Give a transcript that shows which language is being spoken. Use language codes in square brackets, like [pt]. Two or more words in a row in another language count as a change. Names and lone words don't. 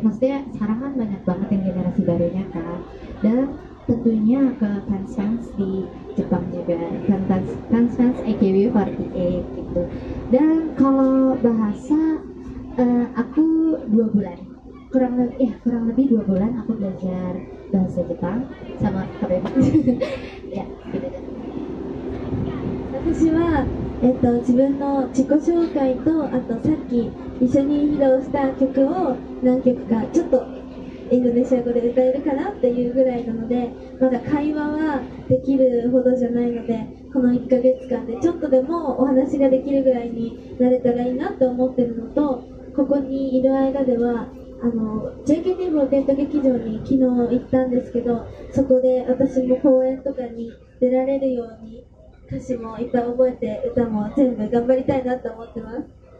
[id] Maksudnya sekarang kan banyak banget yang generasi barunya kan, dan tentunya ke fans-fans di Jepang juga, fans-fans AKB48 gitu. Dan kalau bahasa aku 2 bulan, kurang lebih 2 bulan aku belajar bahasa Jepang sama KBM. Ya, gitu deh. [ja] 私は、自分の自己紹介とあとさっき一緒に披露した曲を何曲かちょっとインドネシア語で歌えるかなっていうぐらいなので、まだ会話はできるほどじゃないので、この1ヶ月間でちょっとでもお話ができるぐらいになれたらいいなって思ってるのと、ここにいる間ではJKT48 劇場に昨日行ったんですけど、そこで私も公演とかに出られるように歌詞もいっぱい覚えて歌も全部頑張りたいなと思ってます。